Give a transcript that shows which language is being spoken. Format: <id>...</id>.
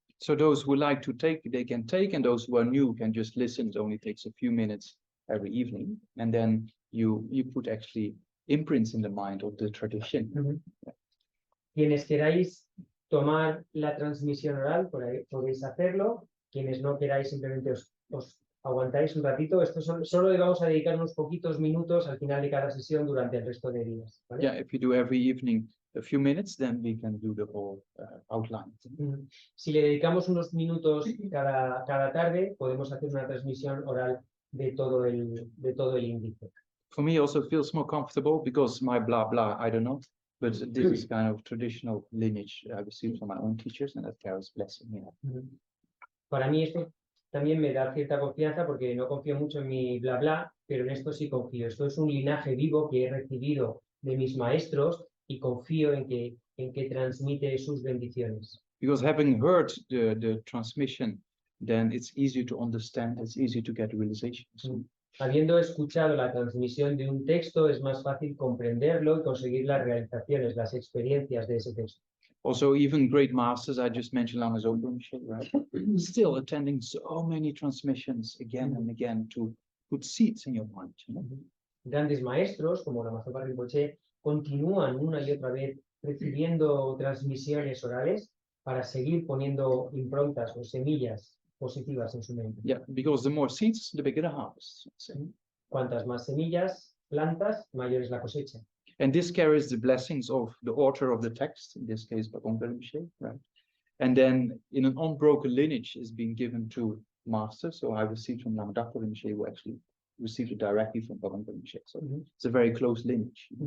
<en>So those who like to take, they can take, and those who are new can just listen. It only takes a few minutes every evening, and then you put actually imprints in the mind of the tradition.</en> <es>Quienes queráis tomar la transmisión oral, podéis hacerlo. Quienes no queráis, simplemente os aguantáis un ratito. Esto solo le vamos a dedicar unos poquitos minutos al final de cada sesión durante el resto de días, ¿vale?</es> <en>Yeah, if you do every evening a few minutes, then we can do the whole outline.</en> <es>Si le dedicamos unos minutos cada tarde, podemos hacer una transmisión oral de todo el índice.</es> <en>For me, also feels more comfortable because my blah blah, I don't know, but this is kind of traditional lineage I received from my own teachers, and that carries blessing.</en> <es>Para mí esto también me da cierta confianza porque no confío mucho en mi bla bla, pero en esto sí confío. Esto es un linaje vivo que he recibido de mis maestros y confío en que transmite sus bendiciones.</es> <en>Because having heard the transmission, then it's easier to understand, it's easier to get realizations.</en> <es>Habiendo escuchado la transmisión de un texto, es más fácil comprenderlo y conseguir las realizaciones, las experiencias de ese texto.</es> <en>Also, even great masters, I just mentioned Lama Zopa Rinpoche, right? Still attending so many transmissions again and again to put seeds in your mind.</en> <es>Grandes maestros, como Lama Zopa Rinpoche, continúan una y otra vez recibiendo transmisiones orales para seguir poniendo improntas o semillas positivas en su mente.</es> <en>Yeah, because the more seeds, the bigger the harvest.</en> <es>Cuantas más semillas plantas, mayor es la cosecha.</es> <en>And this carries the blessings of the author of the text, in this case, Pabongka Rinpoche, right? And then in an unbroken lineage is being given to masters. So I received from Lama Dakpo Rinpoche, who actually received it directly from Pabongka Rinpoche. So it's a very close lineage.</en>